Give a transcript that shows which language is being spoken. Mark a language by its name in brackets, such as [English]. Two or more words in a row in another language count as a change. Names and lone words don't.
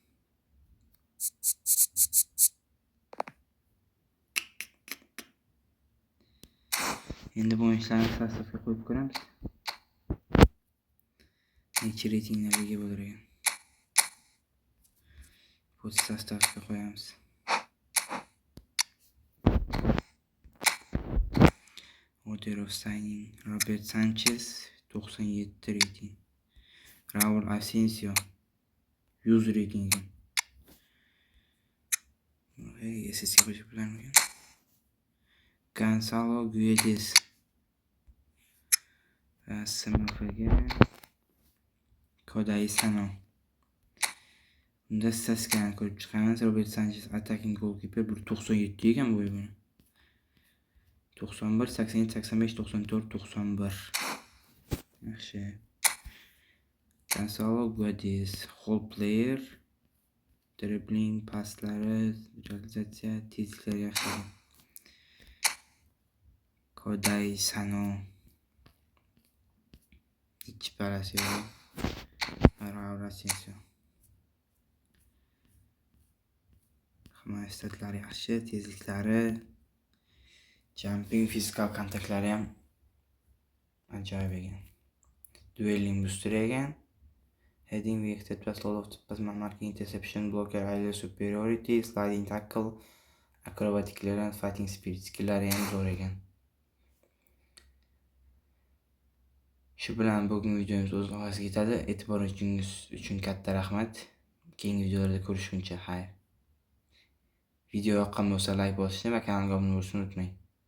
[Uzbek] Endi bu o'yinchilarni sastavga qo'yib ko'ramiz. Necha reytinglarga ega bo'lar ekan. Bu sastavga qo'yamiz. [English] Order of signing Robert Sanchez 97 rating. Raul Asensio 100 rating. [Uzbek] SSC qo'shib bilaman. Gonzalo Guedes va SMFga Kodai Sano. Unda statistikani ko'rib chiqamiz. Robert Sanchez [English] attacking goalkeeper [Uzbek] 1.97 ekan bo'yi buni. 91, 87, 85, 94, 91. Yaxshi. Gonzalo Guedes, [English] whole player, dribbling, [Uzbek] paslari, realizatsiya, tezliklari yaxshi. Kodai Sano. Ikki parasi yo'q. Raul Asensio. Himoya statlari yaxshi, tezliklari, jumping, fizikal kontaktlari ham ajoyib ekan. [English] Dueling booster [Uzbek] ekan. [English] Heading, vector pass, load of pass, marking, interception, blocker, area superiority, sliding tackle, Acrobatic Clearance, Fighting Spirit skill'lari [Uzbek] ham zo'r ekan. Shu bilan bugungi videomiz o'z oxiriga yetadi. E'tiboringiz uchun katta rahmat. Keyingi videolarda ko'rishguncha xayr. Video yoqqan bo'lsa like bosishni va kanalga obuna bo'lishni unutmang.